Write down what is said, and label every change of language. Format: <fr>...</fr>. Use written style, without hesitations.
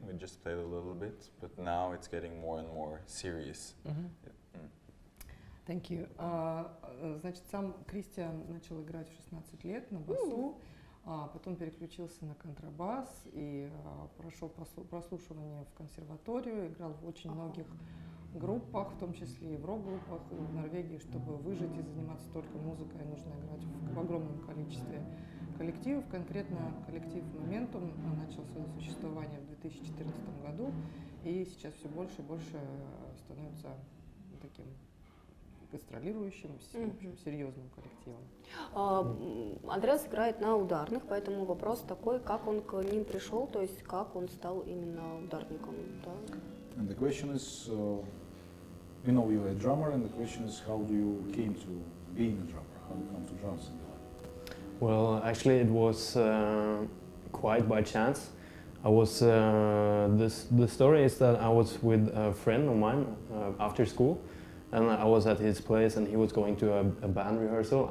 <en>We just played a little bit, but now it's getting more and more serious. Thank you.</en> <ru>Значит, сам Кристиан начал играть в 16 лет на басу, потом переключился на контрабас и прошел прослушивание в консерваторию, играл в очень многих группах, в том числе и в рок-группах в Норвегии. Чтобы выжить и заниматься только музыкой, нужно играть в огромном количестве коллективов. Конкретно коллектив Momentum начал свое существование в 2014 году и сейчас все больше и больше становится таким гастролирующим, в общем, серьезным коллективом. Андреас играет на ударных, поэтому вопрос такой, как он к ним пришел, то есть как он стал именно ударником. Да?</ru> <en>And the question is, you know you're a drummer, and the question is, how do you came to being a drummer? How do you come to drums in your life? Well, actually it was quite by chance. I was, the story is that I was with a friend of mine after school, and I was at his place and he was going to a band rehearsal.</en>